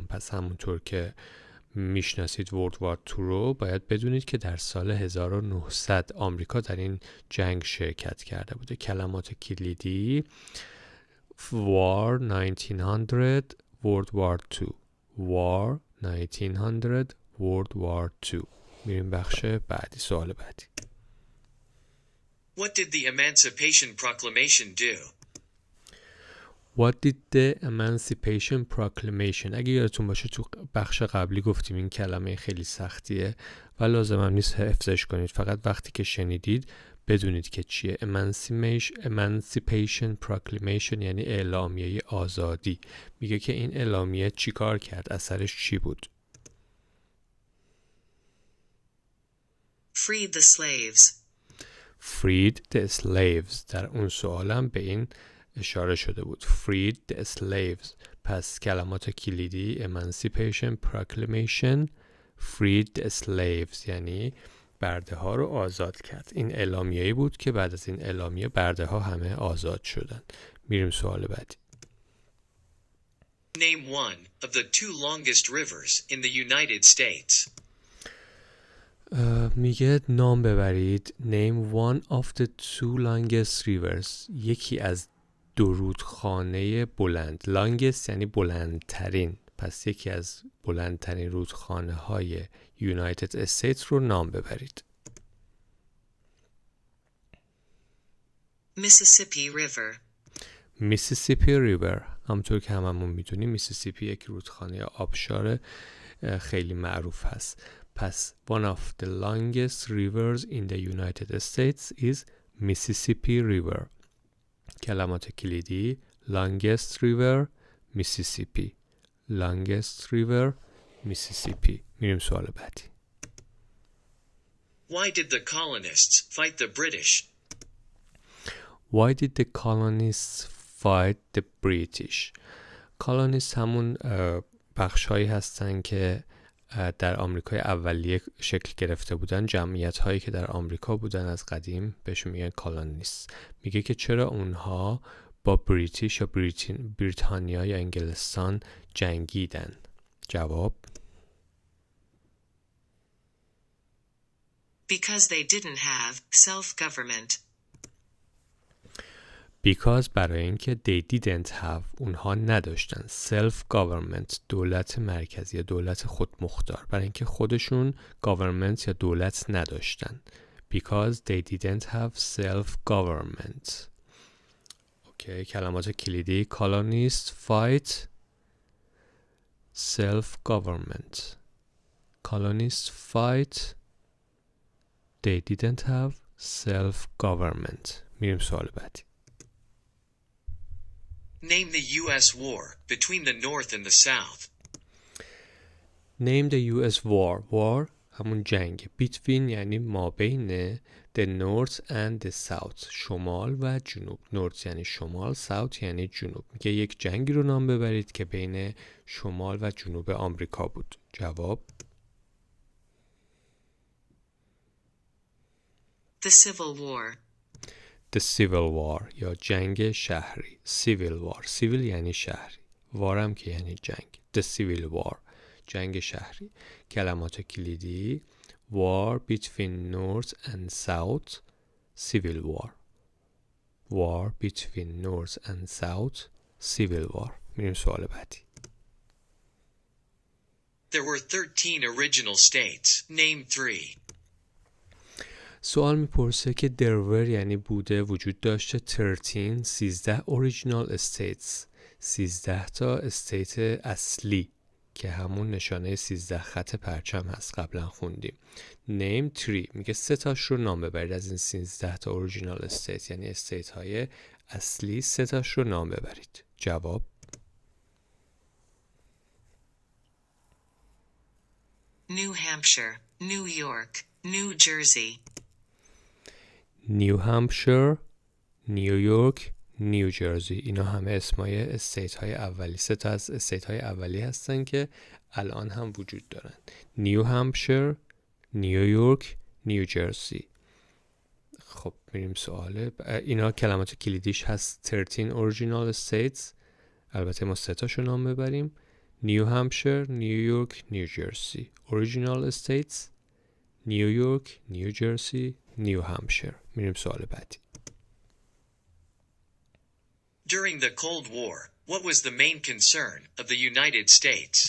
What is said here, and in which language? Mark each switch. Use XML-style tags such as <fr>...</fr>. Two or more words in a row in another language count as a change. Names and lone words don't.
<fa>پس همونطور که میشناسید World War II رو باید بدونید که در سال 1900 آمریکا در این جنگ شرکت کرده بوده. کلمات کلیدی</fa> <en>War 1900 World War II. War 1900 World War II.</en> <fa>میریم بخش بعدی، سوال بعدی.</fa> <en>What did the Emancipation Proclamation do? What did the Emancipation Proclamation.</en> <fa>اگه یادتون باشه تو بخش قبلی گفتیم این کلمه خیلی سختیه و لازم هم نیست حفظش کنید، فقط وقتی که شنیدید بدونید که چیه. Emancipation Proclamation یعنی اعلامیه آزادی. میگه که این اعلامیه چی کار کرد، اثرش چی بود.</fa> <en>Freed the slaves. Freed the slaves.</en> <fa>در اون سوالم به این اشاره شده بود.</fa> <en>Freed the slaves.</en> <fa>پس کلمات کلیدی Emancipation Proclamation</fa> <en>Freed the slaves</en> <fa>یعنی برده ها رو آزاد کرد. این اعلامیه‌ای بود که بعد از این اعلامیه برده ها همه آزاد شدن. میریم سوال بعدی.</fa> <en>Name one of the two longest rivers in the United States.</en> <fa>میگه نام ببرید.</fa> <en>Name one of the two longest rivers.</en> <fa>یکی از دو رودخانه بلند. longest یعنی بلندترین. پس یکی از بلندترین رودخانه های United States رو نام ببرید. Mississippi River. Mississippi River. همونطور که هممون میدونیم میسیسیپی یک رودخانه آبشار خیلی معروف هست.</fa> <en>پس one of the longest rivers in the United States is Mississippi River.</en> <fa>کلمات کلیدی</fa> <en>longest river Mississippi. longest river Mississippi.</en> <fa>میریم سوال بعدی.</fa> <en>Why did the colonists fight the British? Why did the colonists fight the British?</en> <fa>colonists همون بخش‌هایی هستن که در آمریکای اولیه شکل گرفته بودن، جمعیت هایی که در آمریکا بودن از قدیم بهشون میگن کالونیست. میگه که چرا اونها با بریتیش یا بریتانیا یا انگلستان جنگیدن. جواب</fa> <en>Because they didn't have self-government.</en> <fa>Because برای اینکه</fa> <en>they didn't have</en> <fa>اونها نداشتن self-government دولت مرکزی یا دولت خودمختار، برای اینکه خودشون government یا دولت نداشتن.</fa> <en>Because they didn't have self-government.</en> <fa>اوکی، کلمات کلیدی</fa> <en>colonists fight self-government. colonists fight they didn't have self-government.</en> <fa>میریم سوال بعدی.</fa> <en>Name the U.S. war between the North and the South. Name the U.S. war. War</en> <fa>همون جنگ.</fa> <en>Between</en> <fa>یعنی ما بین</fa> <en>the North and the South.</en> <fa>شمال و جنوب. North یعنی شمال، South یعنی جنوب. میگه یک جنگی رو نام ببرید که بین شمال و جنوب آمریکا بود. جواب</fa> <en>The Civil War.</en> <fa>The Civil War یا جنگ شهری.</fa> <en>Civil War.</en> <fa>Civil یعنی شهری. War هم که یعنی جنگ.</fa> <en>The Civil War.</en> <fa>جنگ شهری. کلمات کلیدی</fa> <en>War between North and South. Civil War. War between North and South. Civil War.</en> <fa>میریم سوال بعدی.</fa> <en>There were 13 original states. Name 3.</en> <fa>سوال میپرسه که</fa> <en>there were</en> <fa>یعنی بوده، وجود داشته</fa> <en>13 original states</en> <fa>13 تا استیت اصلی که همون نشانه 13 خط پرچم هست، قبلا خوندیم. name 3 میگه 3 تاش رو نام ببرید از این 13 تا</fa> <en>original states،</en> <fa>یعنی استیت های اصلی 3 تاش رو نام ببرید. جواب</fa> <en>New Hampshire, New York, New Jersey. New Hampshire, New York, New Jersey.</en> <fa>اینا همه اسمای استیت های اولی، 3 تا از استیت های اولی هستن که الان هم وجود دارن.</fa> <en>New Hampshire, New York, New Jersey.</en> <fa>خب میریم سواله. اینا کلمات کلیدیش هست</fa> <en>13 original states.</en> <fa>البته ما 3 تاشو نام ببریم.</fa> <en>New Hampshire, New York, New Jersey. Original states New York, New Jersey, New Hampshire.</en> <fa>میریم سوال بعدی.</fa> <en>During the Cold War, what was the main concern of the United States?</en>